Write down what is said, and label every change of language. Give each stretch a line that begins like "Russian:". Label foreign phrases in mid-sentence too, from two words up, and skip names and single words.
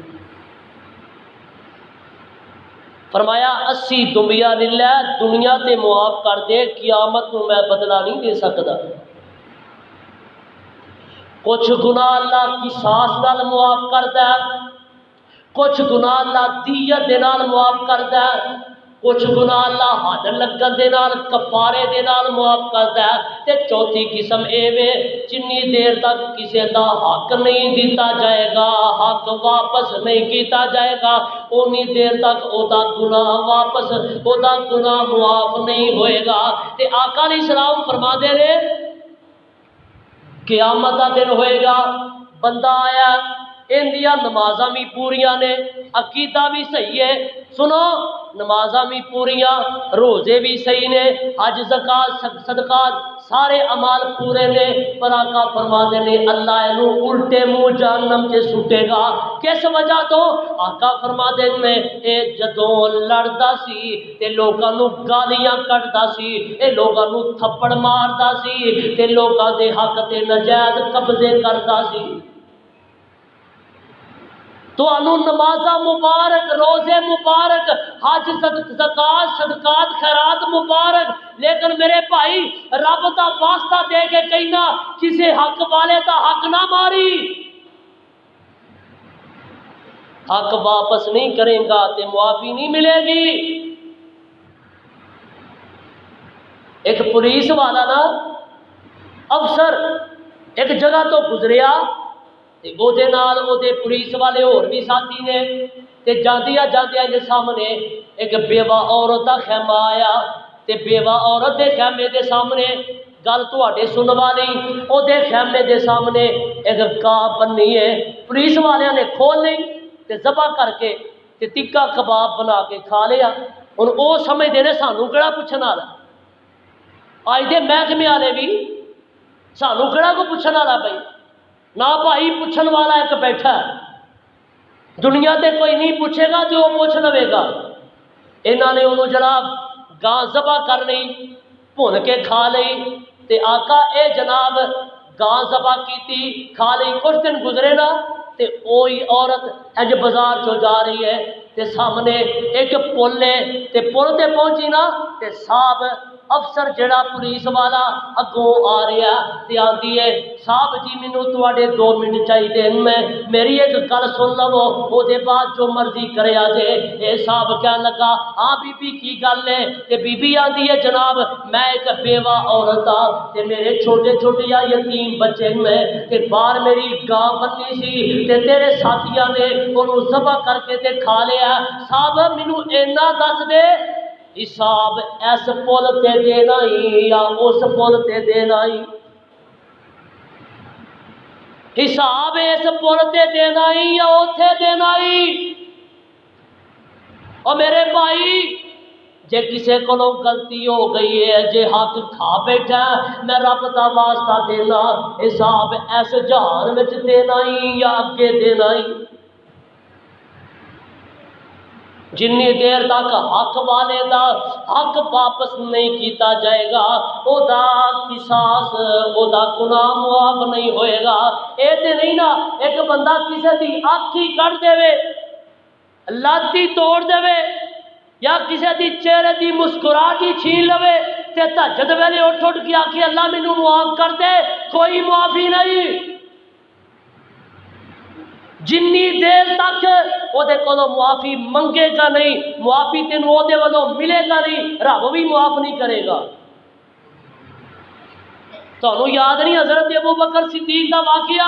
Punjabi: فرمایا 80 دمبیاں لے دنیا تے معاف کر دے قیامت نو میں بدلہ نہیں دے سکدا. کچھ گناہ اللہ قصاص نال معاف کردا ہے, کچھ گناہ اللہ دیت دے نال معاف کردا ہے, کچھ گناہ اللہ حد لگن دے نال کفارے دے نال معاف کردا ہے. تے چوتھی قسم اے وے جنی دیر تک کسے دا حق نہیں دیتا جائے گا, حق واپس نہیں کیتا جائے گا, اونی دیر تک او دا گناہ واپس او دا گناہ معاف نہیں ہوئے گا. تے آقا علیہ السلام فرما دے رہے قیامت دا دن ہوئے گا, بندہ آیا اندیاں نمازاں بھی پوریاں نے, عقیدہ بھی صحیح ہے, سنو نمازاں بھی پوریاں, روزے بھی صحیح نے, حج زکات صدقات سارے اعمال پورے نے, پر آقا فرماتے نے اللہ اینو الٹے منہ جہنم سے سٹے گا. کس وجہ تو آقا فرماتے نے اے جدوں لڑدا سی تے لوکاں نو گالیاں کڈدا سی, اے لوکاں نو تھپڑ ماردا سی تے لوکاں دے حق تے ناجائز قبضے کردا سی. تو انو نمازہ مبارک, روزے مبارک, حج زکات صدقات خیرات مبارک, لیکن میرے بھائی رب دا واسطہ دے کے کہنا کسی حق والے دا حق نہ ماری. حق واپس نہیں کریں گا تے معافی نہیں ملے گی. ایک پولیس والا نا افسر ایک جگہ تو گزریا تے او دے نال او دے پولیس والے اور بھی ساتھی نے, تے جاندیاں جاندیاں دے سامنے ایک بیوہ عورت دا خیمہ آیا تے بیوہ عورت دے خیمے دے سامنے گل تواڈے سنن والی, او دے خیمے دے سامنے ایک گاہ بنی ہے. پولیس والیاں نے کھول لئی تے ذبح کر کے تے ٹکا کباب بنا کے کھا لیا. ہن او سمجھدے نے سانوں کیڑا پوچھن والا, اج دے محکمے والے بھی سانوں کیڑا کو پوچھن والا بھائی نہ بھائی پوچھن والا ایک بیٹھا ہے. دنیا تے کوئی نہیں پوچھے گا جو پوچھ لوے گا. انہاں نے انہوں جناب گاں ذبح کر لئی, بھن کے کھا لئی تے آقا اے جناب گاں ذبح کیتی کھا لئی. کچھ دن گزرے نا تے اوہی عورت اج بازار چو جا رہی ہے تے سامنے ایک پل ہے تے پل تے پہنچی نا تے صاحب افسر جڑا پولیس والا اگوں آ رہا تے آندی ہے صاحب جی مینوں تواڈے 2 منٹ چاہیے, میں میری ایک گل سن لو او دے بعد جو مرضی کرے آ جے. اے صاحب کہن لگا ہاں بی بی کی گل ہے تے بی بی آندی ہے جناب میں ایک بیوہ عورت ہاں تے میرے چھوٹے چھوٹے یتیم بچے نے تے باہر میری گاں بنی سی تے تیرے ساتھیاں نے انہوں ذبح کر کے تے کھا لیا. صاحب مینوں اینا دس دے حساب اس پل تے دینا ہی یا اس پل تے دینا ہی, حساب اس پل تے دینا ہی یا اوتھے دینا ہی. اور میرے بھائی جے کسے کولوں غلطی ہو گئی ہے, جے حق کھا بیٹھا میں رب دا واسطہ دینا حساب اس جہان وچ دینا ہی یا اگے دینا ہی. جنی دیر تک حق والے دا حق واپس نہیں کیتا جائے گا او دا قصاص او دا گناہ معاف نہیں ہوئے گا۔ اے تے نہیں نا ایک بندہ کسے دی اکھ ہی کٹ دے، لت ہی توڑ دے یا کسے دی چہرے دی مسکراہٹ ہی چھین لوے تے تہجد ویلے اٹھ اٹھ کے آکھے اللہ مینوں معاف کر دے، کوئی معافی نہیں۔ جنی دیر تک وہ دے کولوں معافی منگے گا نہیں، معافی تینوں وہ دے والوں ملے گا نہیں، رب بھی معاف نہیں کرے گا۔ تانوں یاد نہیں حضرت ابو بکر صدیق دا واقعہ؟